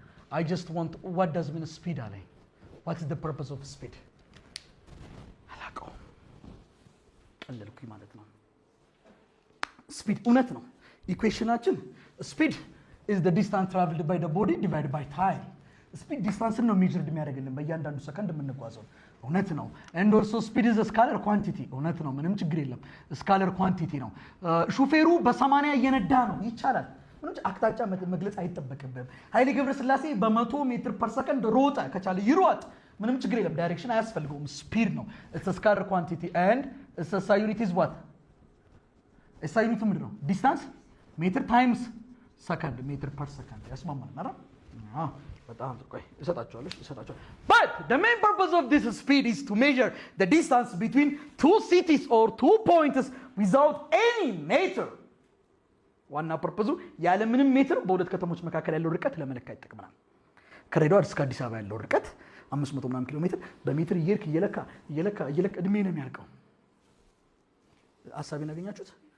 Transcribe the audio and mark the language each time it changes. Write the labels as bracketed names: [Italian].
[English] I just want what does mean speed አለኝ። what is the purpose of speed? [Amharic] አላውቀውም። ቀለልኩኝ ማለት ነው። ስፒድ እውነት ነው። ኢኩዌሽናችን ስፒድ [English] is the distance traveled by the body divided by time. [Amharic] ስፒድ ዲስታንስን ነው ሜጀርድ የሚያደርግልን በእያንዳንዱ ሰከንድ የምንጓዘው። እውነት ነው። [English] and also speed is a scalar quantity. [Amharic] እውነት ነው። ምንም ችግር የለም። ስካለር ኳንቲቲ ነው። ሹፌሩ በ80 እየነዳ ነው ይቻላል። ምንም አቅጣጫ መግለጽ አይጠበቅብም። ኃይሌ ገብረስላሴ በ100 ሜትር ፐር ሰከንድ ሮጠ፣ ከቻለ ይሮጥ፣ ምንም ችግር የለም። ዳይሬክሽን አያስፈልገውም። ስፒድ ነው። [English] it's a scalar quantity and its SI unit is what? [Amharic] SI unit ምንድን ነው? ዲስታንስ ሜትር ታይምስ ሰከንድ፣ ሜትር ፐር ሰከንድ። ያስማማል አይደል? በጣም ቆይ እሰጣቸዋለሁ። [English] but the main purpose of this speed is to measure the distance between two cities or two points without any meter. [Amharic] ዋና ፐርፐዙ ያለ ምንም ሜትር በሁለት ከተሞች መካከል ያለው ርቀት ለመለካት ይጠቅመናል። ከሬዳዋ እስከ አዲስ አበባ ያለው ርቀት 500 ምናምን ኪሎ ሜትር በሜትር እየለካ እድሜ ነው የሚያልቀው። ሐሳቤን አገኛችሁት?